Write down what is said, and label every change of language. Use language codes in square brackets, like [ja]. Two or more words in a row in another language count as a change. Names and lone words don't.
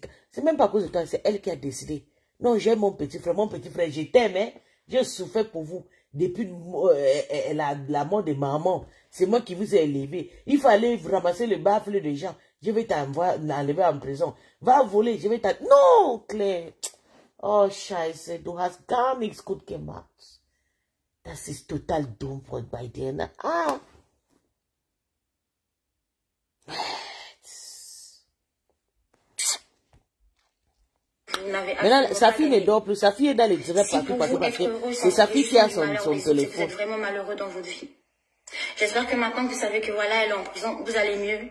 [fr] C'est même pas à cause de toi, c'est elle qui a décidé. Non, j'aime mon petit frère. Mon petit frère, je t'aime, hein. J'ai souffert pour vous. Depuis la mort de maman, c'est moi qui vous ai élevé. Il fallait ramasser le baffle des gens. Je vais t'enlever en prison. Va voler, je vais t'enlever. Non, Claire. [de] Oh, scheiße, du hast gar nichts gut gemacht. Das ist total dumm bei dir. Ah. [fr] Maintenant, sa fille ne dort plus. Sa fille est dans les directs partout parce que c'est sa fille qui a son téléphone. Vous êtes vraiment malheureux dans votre vie. J'espère que maintenant que vous savez que voilà, elle est en prison, vous allez mieux.